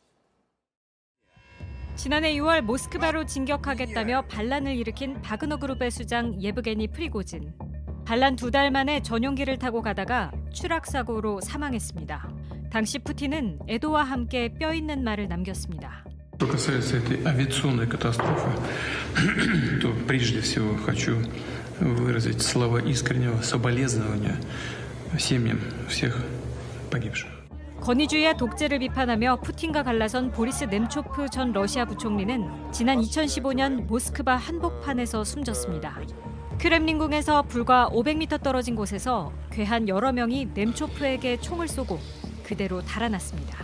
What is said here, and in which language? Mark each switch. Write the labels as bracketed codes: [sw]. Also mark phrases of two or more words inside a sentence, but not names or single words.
[ko] 지난해 6월 모스크바로 진격하겠다며 반란을 일으킨 바그너 그룹의 수장 예브게니 프리고진. 반란 2달 만에 전용기를 타고 가다가 추락 사고로 사망했습니다. 당시 푸틴은 애도와 함께 뼈 있는 말을 남겼습니다. [ru] Что касается этой авиационной катастрофы, то прежде всего хочу выразить слова искреннего соболезнования семьям всех погибших. [ko] 권위주의와 독재를 비판하며 푸틴과 갈라선 보리스 넴초프 전 러시아 부총리는 지난 2015년 모스크바 한복판에서 숨졌습니다. 크렘린궁에서 불과 500m 떨어진 곳에서 괴한 여러 명이 넴초프에게 총을 쏘고 그대로 달아났습니다.